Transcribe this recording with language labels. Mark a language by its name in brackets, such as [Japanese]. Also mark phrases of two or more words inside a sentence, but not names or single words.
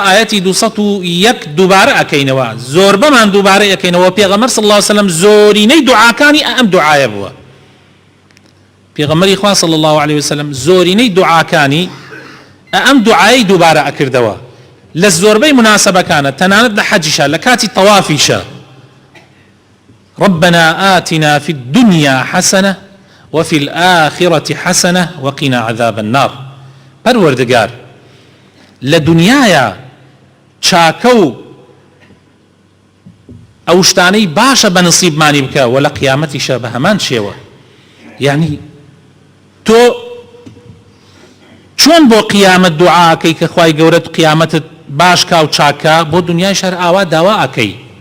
[Central Kurdish] ئاەتی 201 دووبارە ئەکەینەوە زۆربەمان دووبارە ئەکەینەوە پێغەمبەر [Arabic] صلی الله عليه وسلم [Central Kurdish] زۆرینەی دوعاکانی ئەم دوعایە بووە پێغەمبەری خوا [Arabic] صلی الله عليه وسلم [Central Kurdish] زۆرینەی دوعاکانی ئەم دوعای دووبارە ئەکردەوە لە زۆربەی مناسبەکانە تەنانەت لە حەجیشە لە کاتی تەوافیشە [Arabic] ربنا آتنا في الدنيا حسنة وفي الآخرة حسنة وقنا عذاب النار [Central Kurdish] پەروەردگار لە دنیاە چاکە و ئەو شتانەی باشە بە نسیبمانی بکە و لە قیامەتیشە بە هەمان شێوە یعنی تۆ چۆن بۆ قیامەت دوعاکەی کە خوای گەورە قیامەتت باش کا و چاکە بۆ دنیای شەر ئاوا داوا ئەکەی